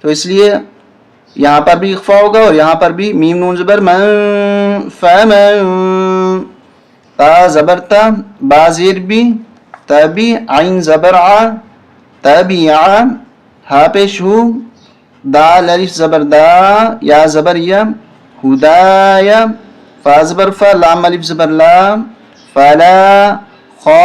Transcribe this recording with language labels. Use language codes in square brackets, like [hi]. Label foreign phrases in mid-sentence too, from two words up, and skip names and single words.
[ur] اس لیے یہاں پر بھی اخفا ہوگا اور یہاں پر بھی میم نون زبر من فمن تا زبر تا با زیر بھی تبی عین زبر ع تبیع ہا پیش ہو دال الف زبر دا یا زبر یا ہدایا فا زبر فا لام الف زبر لا فلا خا